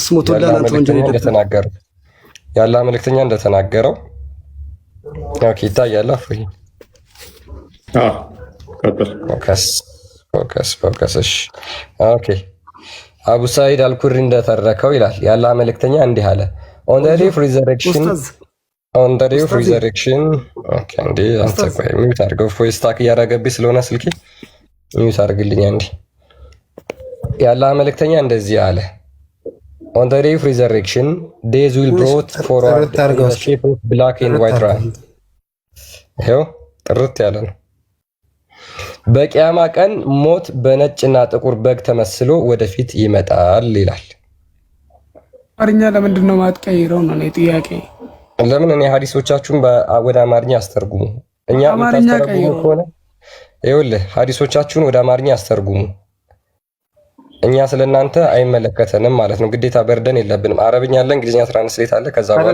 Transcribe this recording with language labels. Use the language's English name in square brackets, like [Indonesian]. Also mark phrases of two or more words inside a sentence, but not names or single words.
[Amharic] ያላ መልእክተኛ እንደተናገረው ኦኬ ይታያል። አፍሪ ፎከስ እሺ ኦኬ አቡ ሰዒድ አልኩድሪ እንደተረከው ይላል ያላ መልእክተኛ እንዲህ አለ [English] on the day of resurrection [Amharic] ኦኬ እንዴ አንተ ቆይ ሚውት አድርገው ቮይስ ታክ እያደረገብኝ ስለሆነ ስልኬ ሚውት አድርግልኝ አንዴ። የአላህ መልእክተኛ እንደዚህ አለ [English] on the day of resurrection days will brought forward the shape of black and white ram [Amharic] ይኸው ጥርት ያለ ነው። በቂያማ ቀን ሞት በነጭና ጥቁር በግ ተመስሎ ወደፊት ይመጣል ይላል። አማርኛ ለምንድን ነው ማትቀይረው ነው ጥያቄ። ለምን እኔ ሐዲሶቻችሁን ወደ አማርኛ አስተርጉሙ። እኛ የምታስተርጉሙ ከሆነ ይኸውልህ ሐዲሶቻችሁን ወደ አማርኛ አስተርጉሙ። እኛ ስለናንተ አይመለከተንም ማለት ነው። ግዴታ በርደን የለብንም። አረብኛ አለ፣ እንግሊዝኛ ትራንስሌት አለ። ከዛ በኋላ